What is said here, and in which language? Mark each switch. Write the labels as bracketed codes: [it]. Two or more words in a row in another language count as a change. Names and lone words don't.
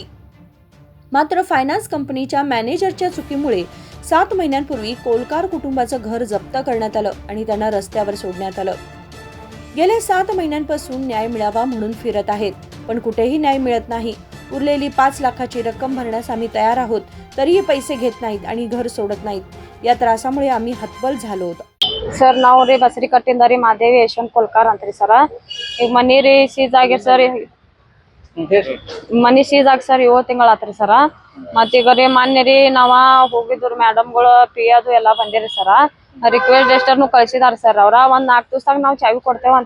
[mr] मात्र फायनान्स कंपनीच्या मॅनेजरच्या चुकीमुळे 7 महिन्यांपूर्वी कोलकार कुटुंबाचं घर जप्त करण्यात आलं आणि त्यांना रस्त्यावर सोडण्यात आलं। गेल्या 7 महिन्यांपासून न्याय मिळावा म्हणून फिरत आहेत, पण कुठेही न्याय मिळत नाही। उरलेली 5 लाखाची रक्कम भरण्यास आम्ही तयार आहोत, तरीही पैसे घेत नाहीत आणि घर सोडत नाहीत। या त्रासामुळे आम्ही हतबल झालो होतो। [kn] सर ನಾವು ರೀ ಬಸರಿ ಕಟ್ಟಿಂದ ರೀ ಮಾದೇವಿ ಯಶವಂತ ಕೋಲ್ಕಾರ್ ಅಂತ್ರಿ ಸರ ಈಗ ಮನಿ ರೀ ಸೀಜ್ ಆಗ್ಯಾರ ಸರ್ ಮನಿ ಸೀಜ್ ಆಗಿ ಸರ್ 7 ತಿಂಗಳ ಆತ್ರಿ ಸರ ಮತ್ತೀಗ ರೀ ಮಾನ್ಯ ರೀ ನಾವ ಹೋಗಿದ್ರು ಮೇಡಮ್ಗಳು ಪಿ ಅದು ಎಲ್ಲ ಬಂದಿರಿ ಸರ [en] request letter [kn] ಕಳ್ಸಿದಾರ ಸರ್ ಅವ್ರ ಒಂದ್ 4 ದಿವಸದಾಗ ನಾವು ಚಾವಿ ಕೊಡ್ತೇವೆ ಅಂತ